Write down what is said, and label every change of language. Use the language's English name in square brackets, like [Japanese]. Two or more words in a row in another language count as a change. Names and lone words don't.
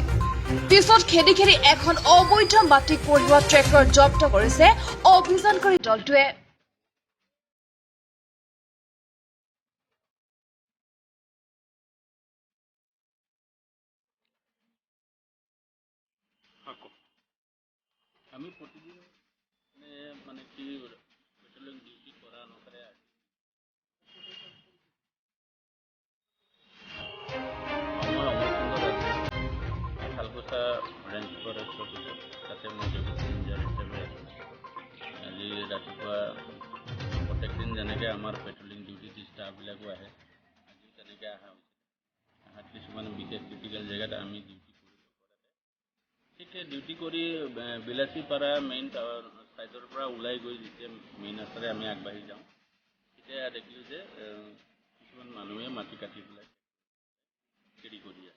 [Assamese] পিছত খেদি খেদি এখন অবৈধ মাটি কঢ়িওৱা ট্ৰেক্টৰ জব্দ কৰিছে অভিযানকাৰী দলটোৱে। আমি প্রতিদিন মানে কি [English] patrolling duty [Assamese] করা অনুসারে আমার অমরচন্দ্র রাজ্য শালকুচা [English] range forest office [Assamese] তাতে মই [English] deputy engineer [Assamese] হিচাপে আছোঁ। আজি ৰাতিপুৱা প্ৰত্যেক দিন যেনেকৈ আমাৰ [English] patrolling duty [Assamese] ষ্টাফবিলাকো আহে, আজিও তেনেকৈ অহা হৈছে। অহাত কিছুমান বিশেষ ক্ৰিটিকেল জেগাত আমি ডিউটি ঠিক ডিউটি কৰি বিলাসীপাৰা [English] main side [Assamese] পৰা ওলাই গৈ যেতিয়া মেইন ৰাস্তাৰে আমি আগবাঢ়ি যাওঁ, তেতিয়া দেখিলোঁ যে কিছুমান মানুহে মাটি কাটি পেলাই খেতি কৰি আছে।